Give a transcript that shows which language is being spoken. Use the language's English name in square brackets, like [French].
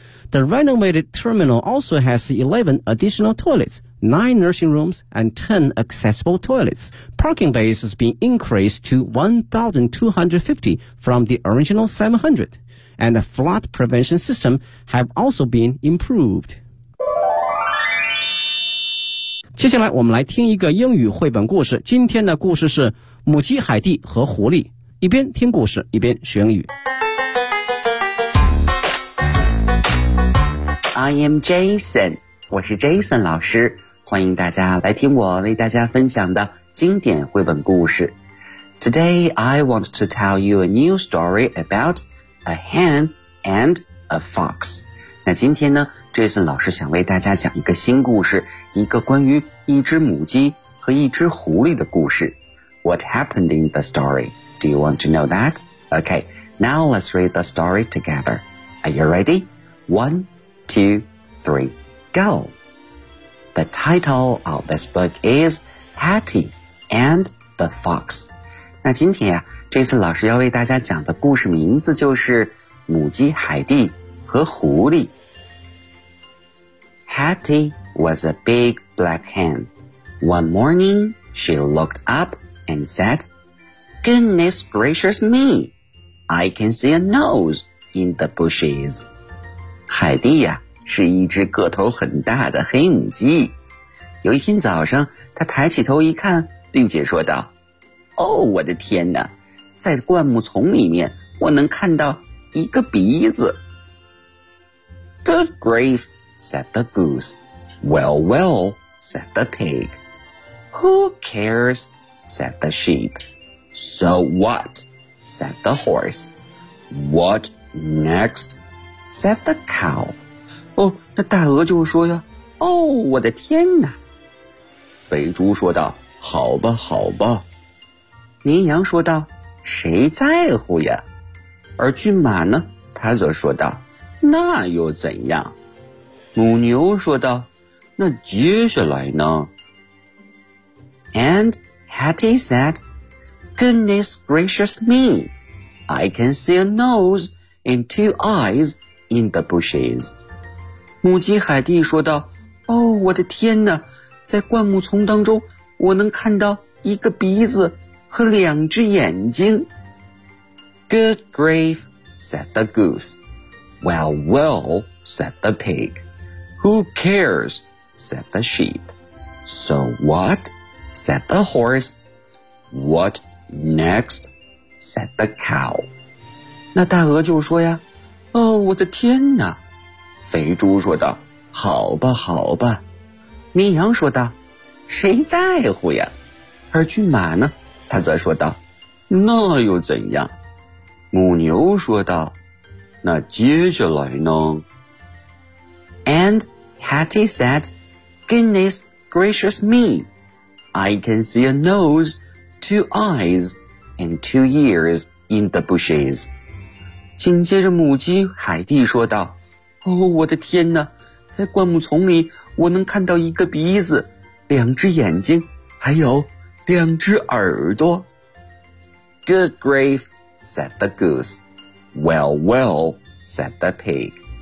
[English] The renovated terminal also has 11 additional toilets, 9 nursing rooms, and 10 accessible toilets. Parking bays has been increased to 1,250 from the original 700, and the flood prevention system have also been improved. [Chinese] 接下来我们来听一个英语绘本故事。今天的故事是母鸡海蒂和狐狸，一边听故事一边学英语。 [English] I am Jason， [Chinese] 我是 Jason 老师，欢迎大家来听我为大家分享的经典绘本故事。 [English] Today I want to tell you a new story about a hen and a fox。 [Chinese] 那今天呢 ,Jason 老师想为大家讲一个新故事，一个关于一只母鸡和一只狐狸的故事。 [English] What happened in the story? Do you want to know that? Okay, now let's read the story together. Are you ready? One, two, three, go! The title of this book is Patty and the Fox. [Chinese] 那今天啊 ,Jason 老师要为大家讲的故事名字就是母鸡海蒂和狐狸。 [English] Hattie was a big black hen. One morning, she looked up and said, Goodness gracious me, I can see a nose in the bushes. [Chinese] 海蒂呀，是一只个头很大的黑母鸡。有一天早上，她抬起头一看，并且说道，哦，我的天哪，在灌木丛里面，我能看到一个鼻子。 [English] Good grief, said the goose. Well, well, said the pig. Who cares, said the sheep. So what, said the horse. What next, said the cow. [Chinese] 哦，那大鹅就说呀，哦，我的天哪。肥猪说道，好吧，好吧。绵羊说道，谁在乎呀。而骏马呢，他则说道，那又怎样？母牛说道，那接下来呢？ [English] And Hattie said, Goodness gracious me, I can see a nose and two eyes in the bushes. [Chinese] 母鸡海蒂说道，哦，我的天哪，在灌木丛当中，我能看到一个鼻子和两只眼睛。 [English] Good grief, said the goose. Well, well, said the pig. Who cares, said the sheep. So what, said the horse. What Next, said the cow. [Chinese] 那大鹅就说呀，哦，我的天哪。肥猪说道，好吧，好吧。绵羊说道，谁在乎呀？而骏马呢？他则说道，那又怎样？母牛说道，那接下来呢？ [English] And Hattie said, Goodness gracious me, I can see a nose, two eyes, and two ears in the bushes. [Chinese] 紧接着母鸡海蒂说道，哦，我的天哪，在灌木丛里我能看到一个鼻子，两只眼睛，还有两只耳朵。 [English] Good grief, said the goose. Well, well, said the pig.